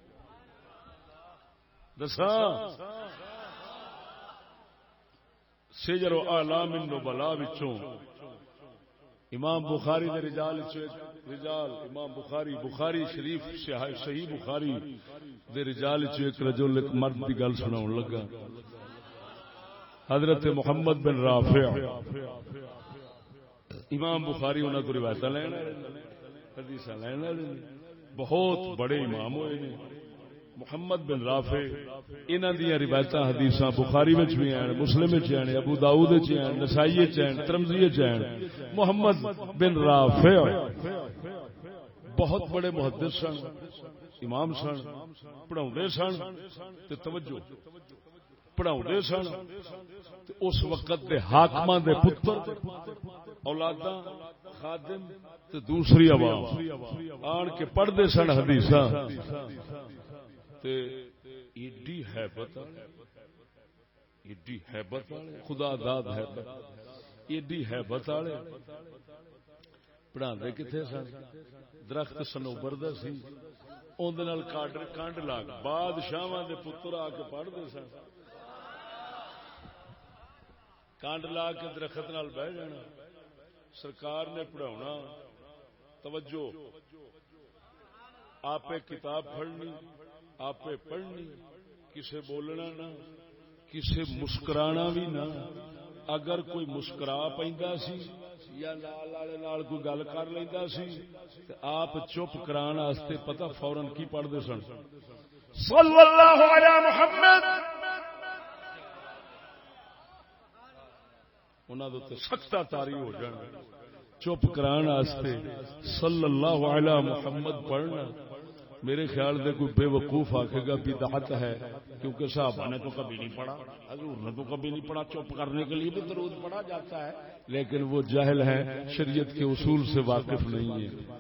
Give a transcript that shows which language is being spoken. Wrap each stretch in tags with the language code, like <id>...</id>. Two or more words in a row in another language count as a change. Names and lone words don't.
<pa>دساں سجر و اعلام النبلاء وچوں امام بخاری دے رجال رجال امام بخاری شریف صحیح بخاری دے رجال چ ایک رجل ایک مرد دی گل سناون لگا. حضرت محمد بن رافع امام بخاری انہاں کو روایتاں لینا حدیثاں لینا بہت بڑے امام ہوئے نے. محمد بن رافع انہاں دی روایتاں حدیثاں بخاری وچ بھی ہیں, مسلم وچ ہیں, ابو داؤد وچ ہیں, نسائی وچ ہیں, ترمذی وچ ہیں. محمد بن رافع بہت بڑے محدث سن, امام سن, پڑھاؤندے سن تے توجہ پڑھاؤندے سن. تے اس وقت دے حاکماں دے پتر اولاداں خادم تے دوسری عوام آن کے پڑھدے سن حدیثاں. تے ایڈی ہیبت والے خدا داد ہیبت ایڈی ہیبت والے پڑھاندے کتنے سن. درخت سنوبر دا سی اون دے نال کانڈ لا کے بادشاہاں دے پتر آ کے پڑھدے سن. کانڈ لا کے درخت نال بیٹھ جانا, سرکار نے پڑھاونا, توجہ آپ کتاب پڑھنی آپ پڑھنی, کسے بولنا نہ, کسے مسکرانا بھی نہ. اگر کوئی مسکرا پیندا سی یا نال والے نال کوئی گل کر لیندا سی تے آپ چپ کران واسطے پتہ فورن کی پڑھدے سن,</pa> <ar>صلی اللہ علی محمد.</ar> <pa>انہاں دے تے سخت تاری ہو جان چپ کران واسطے</pa> <ar>صلی اللہ علی محمد</ar> <pa>پڑھنا.</pa> <ur>میرے خیال سے کوئی بے وقوف آکھے گا بدعت ہے, کیونکہ صحابہ نے تو کبھی نہیں پڑھا, حضور نے تو کبھی نہیں پڑھا. چپ کرنے کے لیے بھی درود پڑھا جاتا ہے, لیکن وہ جاہل ہے, شریعت کے اصول سے واقف نہیں ہے.</ur>